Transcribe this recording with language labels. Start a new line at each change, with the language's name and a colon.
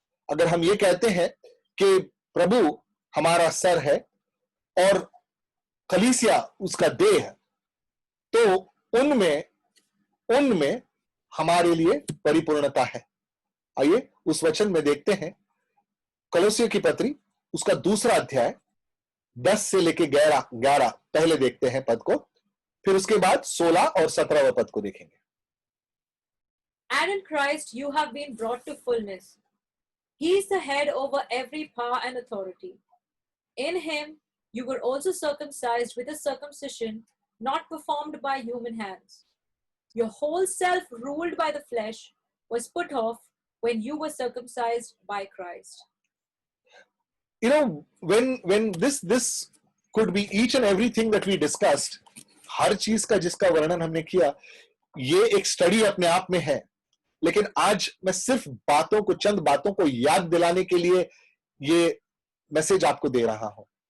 Hindi: अगर हम ये कहते हैं कि प्रभु हमारा सर है और कलीसिया उसका देह है, तो उनमें हमारे लिए परिपूर्णता है। आइए उस वचन में देखते हैं, कलोसियों की पत्री उसका 2 अध्याय 10 से लेके 11 पहले देखते हैं पद को, फिर उसके बाद 16 और 17 पद को देखेंगे।
English: And in Christ you have been brought to fullness. He is the head over every power and authority. In him you were also circumcised with a circumcision not performed by human hands. Your whole self, ruled by the flesh, was put off when you were circumcised by Christ. You know, when this could be each and everything that we discussed,
Hindi: हर चीज का जिसका वर्णन हमने किया, ये एक study अपने आप में है। लेकिन आज मैं सिर्फ चंद बातों को याद दिलाने के लिए ये मैसेज आपको दे रहा हूं।